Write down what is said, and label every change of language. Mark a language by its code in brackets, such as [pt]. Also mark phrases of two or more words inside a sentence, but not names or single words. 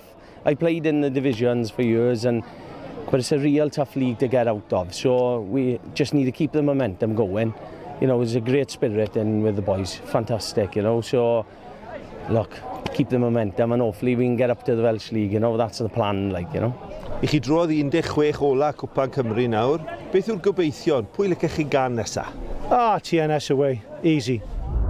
[en] I played in the divisions for years, but it's a real tough league to get out of. So we just need to keep the momentum going. You know, there's a great spirit in with the boys, fantastic, you know. So, look, keep the momentum and hopefully we can get up to the Welsh League, you know, that's the plan, like, you know. [cy] I chi drodd 16 ola Cwpan Cymru nawr. Beth yw'r gobeithio? Pwy licech chi gan nesa? [en] TNS away, easy.